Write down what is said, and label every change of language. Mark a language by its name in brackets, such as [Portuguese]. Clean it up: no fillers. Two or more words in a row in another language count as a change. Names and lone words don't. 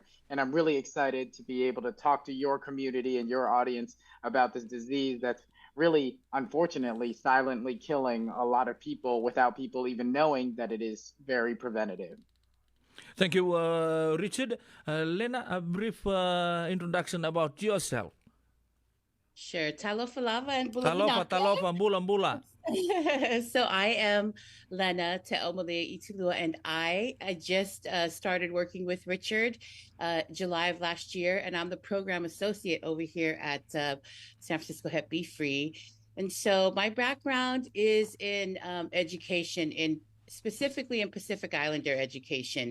[English] And I'm really excited to be able to talk to your community and your audience about this disease that's really, unfortunately, silently killing a lot of people without people even knowing that it is very preventative. Thank you, Richard. Lena, a brief introduction about yourself. Sure. [Samoan] Talofa lava and bula. Talofa, bula. [English] So I am Lena Te'omalia Itulua, and I just started working with Richard July of last year, and I'm the program associate over here at San Francisco Hep B Free. And so my background is in education, specifically in Pacific Islander education.